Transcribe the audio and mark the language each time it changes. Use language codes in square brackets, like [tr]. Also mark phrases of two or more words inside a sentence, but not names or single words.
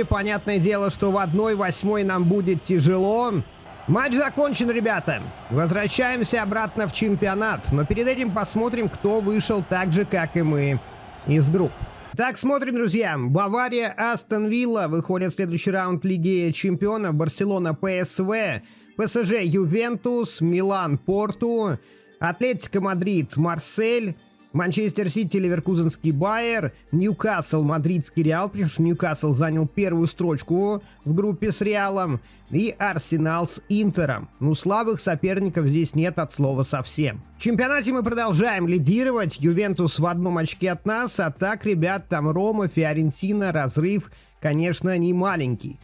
[ru] Понятное дело, что в 1/8 нам будет тяжело. Матч закончен, ребята. Возвращаемся обратно в чемпионат. Но перед этим посмотрим, кто вышел так же, как и мы, из групп. Так, смотрим, друзья. Бавария, Астон Вилла выходят в следующий раунд Лиги Чемпионов. Барселона, ПСВ, ПСЖ, Ювентус, Милан, Порту, Атлетико Мадрид, Марсель, Манчестер Сити, Ливеркузенский Байер, Ньюкасл, Мадридский Реал, потому что Ньюкасл занял первую строчку в группе с Реалом, и Арсенал с Интером. Ну, слабых соперников здесь нет от слова совсем. В чемпионате мы продолжаем лидировать. Ювентус в 1 очке от нас, а так, ребят, там Рома, Фиорентина, разрыв, конечно, не маленький.